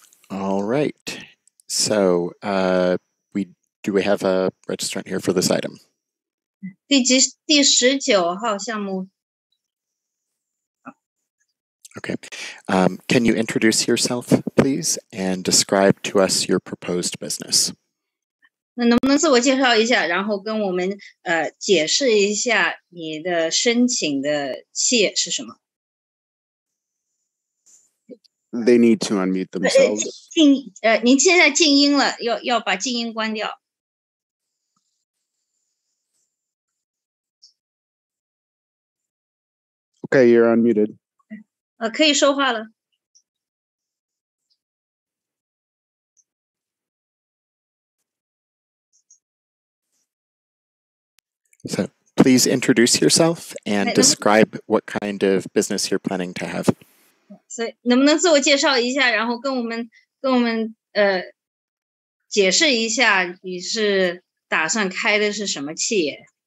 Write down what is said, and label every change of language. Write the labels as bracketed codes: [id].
[en] All right. So do we have a registrant here for this item? [zh] 第19号项目。 [en] Okay. Can you introduce yourself, please, and describe to us your proposed business? [zh] 那能不能自我介绍一下，然后跟我们解释一下你的申请的企业是什么？ [en] They need to unmute themselves. [zh] 您现在静音了，要把静音关掉。 [en] Okay, you're unmuted. [zh] 可以说话了。 [en] So please introduce yourself and describe what kind of business you're planning to have. [zh] 所以能不能自我介绍一下，然后跟我们解释一下你是打算开的是什么企业？